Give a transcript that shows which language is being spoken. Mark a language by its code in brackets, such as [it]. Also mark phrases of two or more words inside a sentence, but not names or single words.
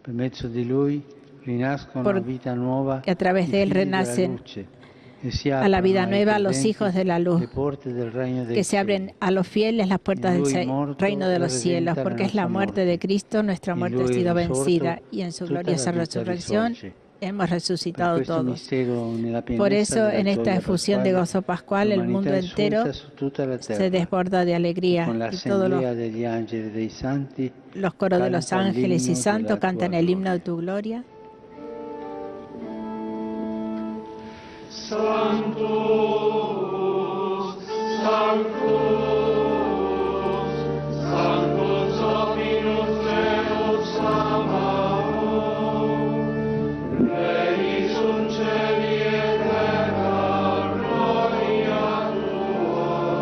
[es] Porque a través de Él renacen a la vida nueva los hijos de la luz, que se abren a los fieles las puertas del reino de los cielos, porque es la muerte de Cristo, nuestra muerte ha sido vencida, y en su gloriosa resurrección hemos resucitado todos. Por eso, en esta efusión de gozo pascual, el mundo entero se desborda de alegría, y todos los coros de los ángeles y santos cantan el himno de tu gloria. [la] Sanctus, Sanctus, Sanctus Dominus Deus Sabaoth, Venit in celi et terra gloria tua,